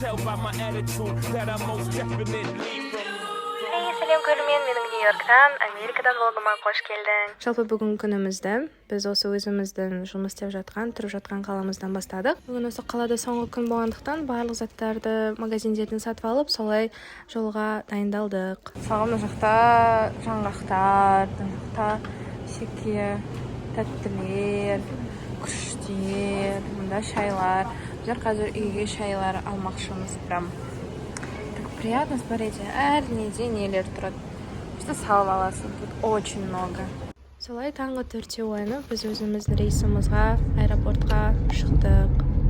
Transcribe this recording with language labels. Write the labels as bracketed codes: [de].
[en] by my attitude that I most definitely from. [kk] Сәлем көрермен, менің Нью-Йорктан, Америкадан влогыма қош келдің. Жалпы бүгін күнімізді біз осы өзіміздің жұмыс істеп жатқан, тұрып жатқан қаламыздан бастадық. Бүгін осы қалада соңғы күн болғандықтан барлық заттарды магазиндерден сатып алып, солай жолға дайындалдық. Саған мына жақта жаңғақтар, мына жақта шеке, тәттілер, күштер, мында шайлар. Біздер қазір үйге шайлар алмақшымыз. [ru] Прям приятно смотреть, [kk] әр нелер тұрады. Просто салып аласың, [ru] тут очень много. [kk] Солай таңғы 4-те оянып, біз өзіміздің рейсімізға, аэропортқа шықтық.